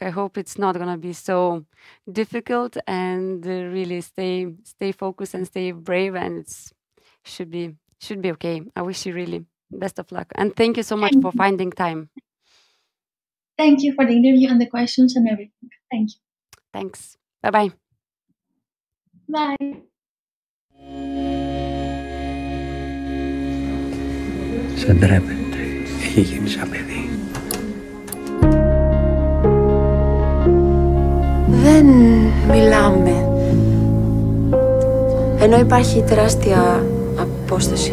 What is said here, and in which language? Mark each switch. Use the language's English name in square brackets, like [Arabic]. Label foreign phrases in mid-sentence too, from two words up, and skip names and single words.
[English] I hope it's not going to be so difficult, and really stay focused and stay brave, and it should be okay. I wish you really best of luck. And thank you so much for finding time. Thank you for the interview and the questions and everything. Thank you. Thanks. Bye-bye. Bye. [Greek] Σε ντρέπεται. Έχει γίνει σαν παιδί. Δεν μιλάμε. Ενώ υπάρχει τεράστια απόσταση.